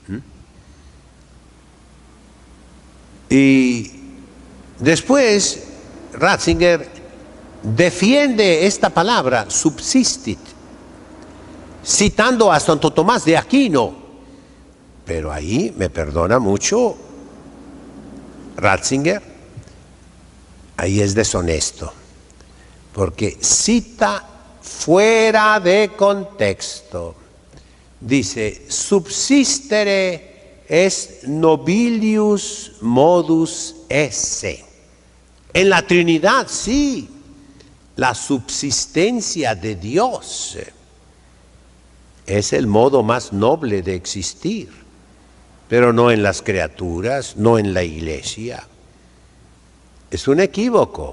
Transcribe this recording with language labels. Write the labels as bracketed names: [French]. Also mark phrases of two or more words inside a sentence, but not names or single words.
[Spanish] Y después Ratzinger defiende esta palabra, subsistit, citando a Santo Tomás de Aquino. Pero ahí me perdona mucho Ratzinger, ahí es deshonesto, porque cita fuera de contexto. Dice, [Latin] subsistere es nobilius modus esse. [Spanish] En la Trinidad, sí, la subsistencia de Dios es el modo más noble de existir, pero no en las criaturas, no en la iglesia. Es un equívoco.